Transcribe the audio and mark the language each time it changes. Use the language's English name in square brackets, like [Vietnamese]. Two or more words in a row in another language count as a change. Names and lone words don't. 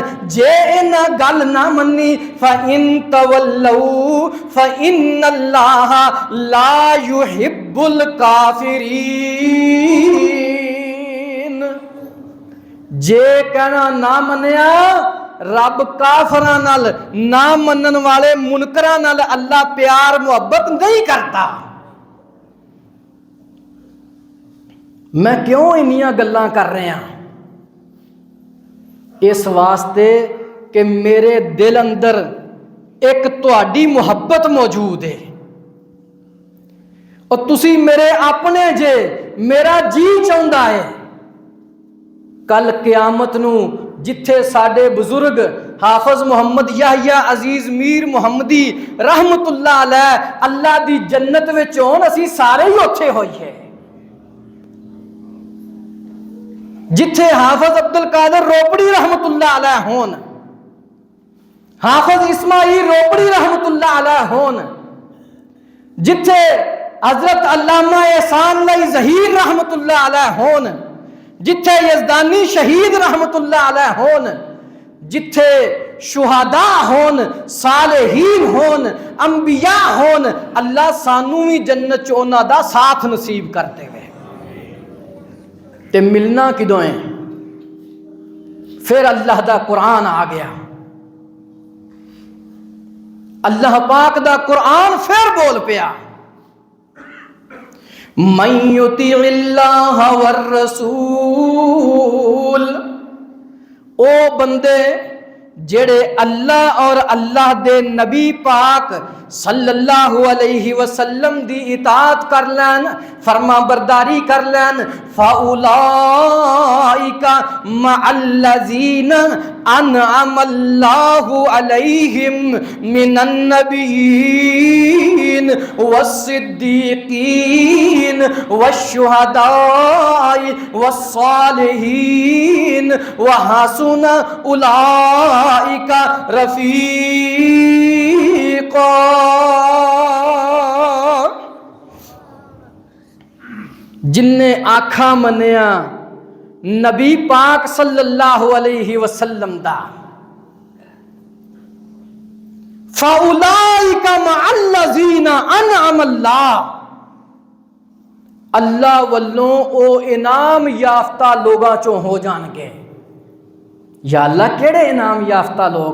[Punjabi] جے انہاں گل نہ منی, [Arabic] فإن تولوا فإن الله لا يحب الكافرين, [Punjabi] جے کہنا نہ منیا، رب کافراں نال، نہ منن والے منکراں نال اللہ پیار محبت نہیں کرتا. میں کیوں انیاں گلاں کر رہا? اس واسطے کہ میرے دل اندر اک تہاڈی محبت موجود ہے، اور تسی میرے اپنے جے، میرا جی چاہندا ہے کل قیامت نوں جتھے ساڈے بزرگ حافظ محمد یحییٰ عزیز میر محمدی [Arabic] رحمة الله عليه [Punjabi] اللہ دی جنت وچ ہون، اسیں سارے ہی اوتھے ہوئیے. جتھے حافظ عبدالقادر روپڑی [Arabic] رحمة الله عليه [Punjabi] ہون، حافظ اسماعیل روپڑی [Arabic] رحمة الله عليه [Punjabi] ہون، جتھے حضرت علامہ احسان لائی ظہیر [Arabic] رحمة الله عليه [Punjabi] ہون، جتھے یزدانی شہید [Arabic] رحمة الله عليه [Punjabi] ہون، جتھے شہدا ہون، صالحین ہون، انبیا ہون، اللہ سانوں بھی جنت چ انہاں دا ساتھ نصیب کر دیوے. تے ملنا کدوں ہے? پھر اللہ دا قرآن آ گیا، اللہ پاک دا قرآن پھر بول پیا, [Arabic] من يطع الله والرسول, [Punjabi] او بندے جیہڑے اللہ اور اللہ دے نبی پاک [Arabic] صلى الله عليه وسلم [Punjabi] دی اطاعت کر لین، فرماں برداری کر لین, [Arabic] فأولئك مع الذين أنعم الله عليهم من النبيين والصديقين والشهداء والصالحين وحسن أولئك رفيقا. [Punjabi] جنے آکھا منیا نبی پاک [Arabic] صلى الله عليه وسلم [Punjabi] दा, [Arabic] فأولئك مع الذين أنعم الله, [Punjabi] اللہ ولوں او انعام یافتہ لوگاں چوں ہو جانگے. [Arabic] يا الله [Punjabi] کیہڑے انعام یافتہ لوگ?